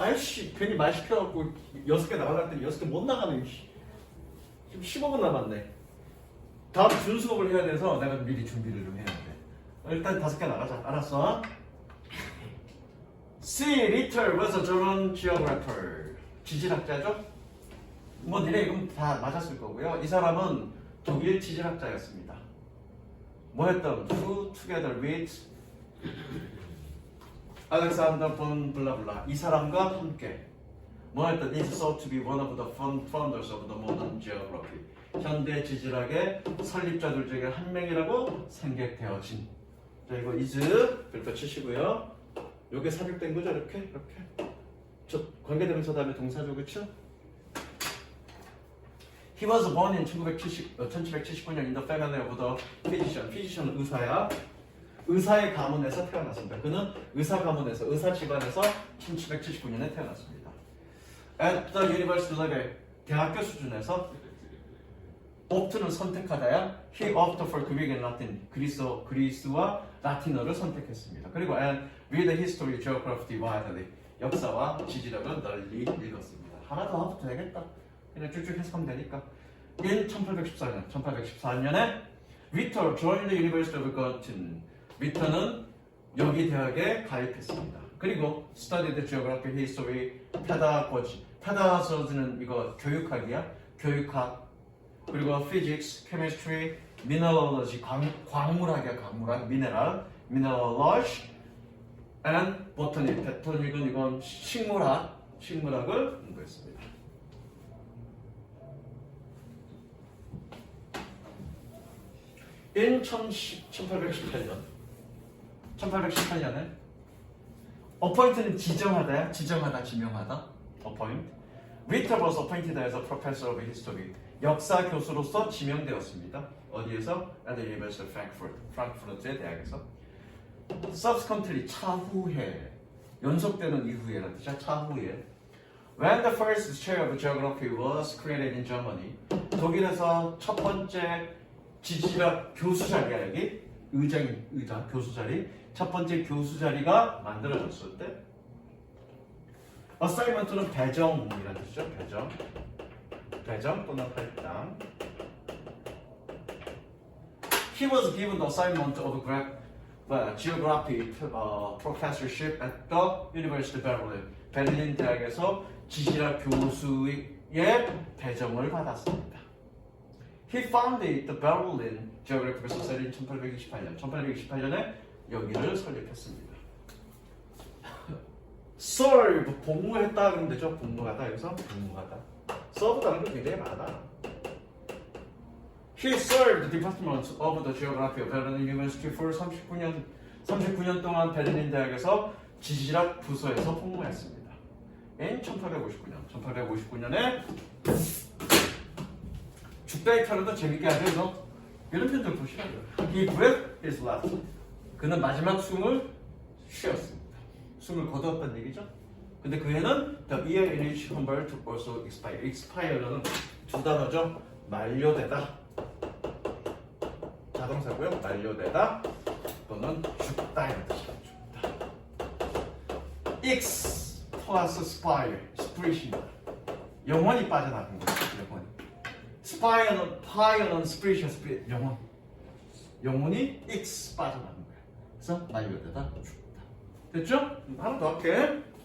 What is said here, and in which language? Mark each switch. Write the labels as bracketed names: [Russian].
[Korean] 아이씨 괜히 말 시켜갖고 6개 나가려 했더니 6개 못 나가네. 지금 15분 남았네. 다음 준수업을 해야 돼서 내가 미리 준비를 좀 해야 돼. 일단 5개 나가자. 알았어? C. [English] Ritter was a German geographer. [Korean] 지질학자죠? 뭐 니네 이건 다 맞았을 거고요. 이 사람은 독일 지질학자였습니다. 뭐 했던? [English] Who together with Alexander von 블라블라. [Korean] 이 사람과 함께 뭐 했던? [English] Is thought to be one of the founders of the modern geography. [Korean] 현대 지질학의 설립자들 중에 한 명이라고 생각되어진. 자 이거 is 별표 치시고요. 요게 삽입된 거죠, 이렇게. 저 관계대명사 다음에 동사죠, 그렇죠? [English] He was born in 1779년 in the family of the physician. [Korean] physician은 의사야. 의사의 가문에서 태어났습니다. 그는 의사 가문에서, 의사 집안에서 1779년에 태어났습니다. [English] At the university level, [Korean] 대학교 수준에서 opt는 선택하다야. [English] He opted for Greek and Latin. [Korean] 그리스와 라틴어를 선택했습니다. [English] 그리고 and read the history, geography widely. [Korean] 역사와 지질학을 널리 읽었습니다. 하나 더 하면 되겠다. 그냥 쭉쭉 해석하면 되니까. [English] In 1814년에 Ritter joined the University of Göttingen. [Korean] Ritter는 여기 대학에 가입했습니다. [English] 그리고 studied geography, history, pedagogy. [Korean] pedagog는 이거 교육학이야. 교육학. [English] 그리고 physics, chemistry, mineralogy, [Korean] 광물학이야. [English] 광물학, mineralogy, and botany. [Korean] botanic은 이건 식물학을 공부했습니다. In 1818년에 appoint는 지정하다야. 지정하다, 지명하다. appoint. [English] Ritter was appointed as a professor of history. [Korean] 역사 교수로서 지명되었습니다. 어디에서? [English] At the University of Frankfurt. [Korean] 프랑크푸르트의 대학에서. [English] Subsequently, [Korean] 차후에. 연속되는 이후에라는 뜻이야. 차후에. [English] When the first chair of geography was created in Germany. [Korean] 독일에서 첫 번째 지질학 교수 자리야, 여기. 의자, 교수 자리. 첫 번째 교수 자리가 만들어졌을 때. assignment는 배정이라는 뜻이죠. 배정 또는 할당. [English] He was given the assignment of geography professorship at the University of Berlin. [Korean] 베를린 대학에서 지질학 교수의 배정을 받았습니다. [English] He founded the Berlin Geographical Society in 1828년. [Korean] 1828년에 여기를 설립했습니다. serve, 복무했다 그러면 되죠. 복무하다 여기서 복무하다. serve라는 게 굉장히 많아. [English] He served the Department of the Geography of Berlin University for 39년 [Korean] 동안 베를린 대학에서 지질학 부서에서 복무했습니다. in 1859년에 죽다의 타로도 재밌게 하죠. 이런 편들 보시라고요. [English] He breathed his last. [Korean] 그는 마지막 숨을 쉬었습니다. 숨을 거두었다는 얘기죠. 근데 그 해는 [English] the year in which Humboldt also expired. [Korean] expire는 두 단어죠. 만료되다. 자동사고요. 만료되다 또는 죽다 이런 뜻이죠. 죽다. X 플러스 spire, spirit입니다. 영혼이 빠져나간 거죠. spire는 spirit, 영혼이 X 빠져나간 거예요. 그래서 만료되다, 죽다. 됐죠? 하나 더 할게.